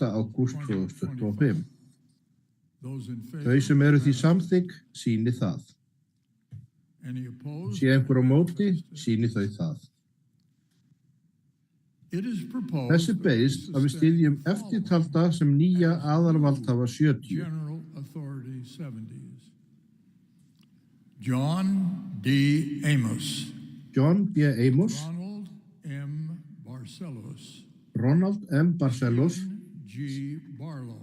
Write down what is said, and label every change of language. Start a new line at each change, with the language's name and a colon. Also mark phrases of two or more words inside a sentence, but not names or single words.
Icelandic: ágúst 2025. Þau sem eru því samþykk sýni það. Sé einhver á móti, sýni þau það. Þessi beiðst að við styðjum eftirtalda sem nýja aðalvaldhafa 70. John D. Amos. John B. Amos, Ronald M. Ronald M. Barcelos. Barcelos, G. Barlow.